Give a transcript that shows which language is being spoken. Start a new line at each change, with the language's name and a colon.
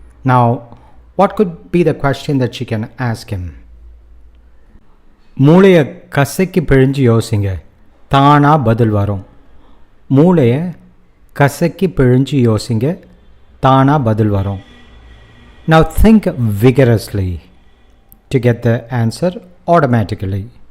English: Now, what could be the question that she can ask him?
Tamil: மூளையை கசக்கி பிழிஞ்சு யோசிங்க, தானாக பதில் வரும். மூளையை கசக்கி பிழிஞ்சு யோசிங்க, தானாக பதில் வரும்.
English: Now think vigorously to get the answer automatically.